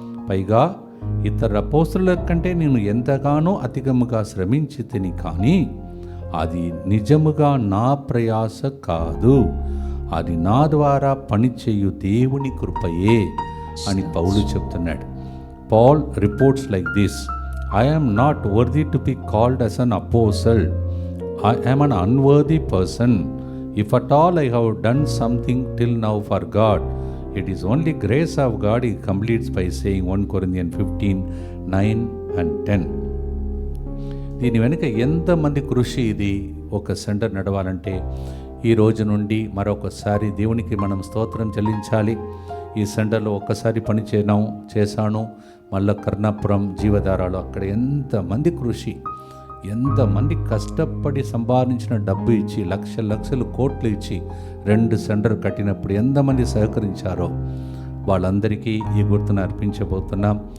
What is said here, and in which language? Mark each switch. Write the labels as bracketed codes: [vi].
[te] పైగా ఇతర అపోస్తలుల కంటే నేను ఎంతగానో అధికముగా శ్రమించి తిని, కానీ అది నిజముగా నా ప్రయాస కాదు, అది నా ద్వారా పనిచేయు దేవుని కృపయే అని పౌలు చెప్తున్నాడు. [en] Paul reports like this, I am not worthy to be called as an apostle. I am an unworthy person. If at all I have done something till now for God, it is only grace of God. He completes by saying 1 Corinthians 15:9-10. [te] దీని వెనుక ఎంతమంది కృషి ఇది. ఒక centre నడవాలంటే ఈ రోజు నుండి మరొకసారి దేవునికి మనం స్తోత్రం చెల్లించాలి. ఈ సెంటర్లో ఒక్కసారి పని చేశాను. మళ్ళీ కర్ణాపురం జీవధారాలు అక్కడ ఎంతమంది కృషి, ఎంతమంది కష్టపడి సంపాదించిన డబ్బు ఇచ్చి లక్షలు కోట్లు ఇచ్చి 2 సెంటర్ కట్టినప్పుడు ఎంతమంది సహకరించారో వాళ్ళందరికీ ఈ గుర్తును అర్పించబోతున్నాం.